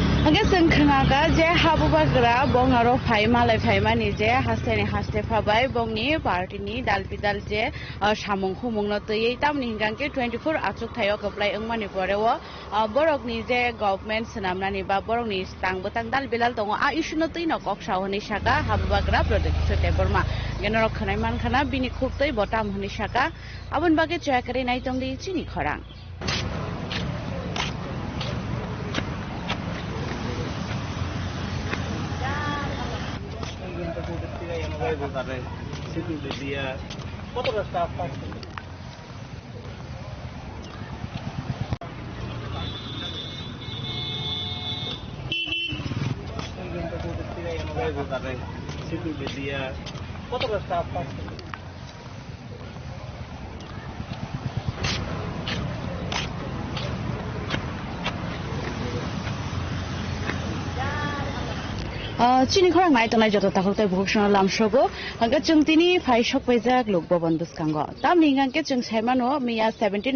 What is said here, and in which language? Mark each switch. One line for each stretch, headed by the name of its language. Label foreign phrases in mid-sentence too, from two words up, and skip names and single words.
Kok Borok: hangga sengkhaga je habubagra bongaro phai malai phai mani je hasteni haste phabai bongni party ni dalpidal je samung humungno tei tamni hingangke 24 achuk thayo koplai engmani porewo borok ni je government sanamnani ba borok ni stang botang dalbilal tongo a issue no tei no kok sawoni saka habubagra project sote borma genoro khanai mankhana bini khuptei botam honi saka abon bage chakari nai tongdi chini khorang
Bangla: কতটা স্টাফ কতটা স্টাফ
Kok Borok: chini khorang nai tonai joto takhok tai bhukshona lamshogo hangga chungtini phai shokpaijak lok bhavan buskango tamni hingangke chung saimano miya 17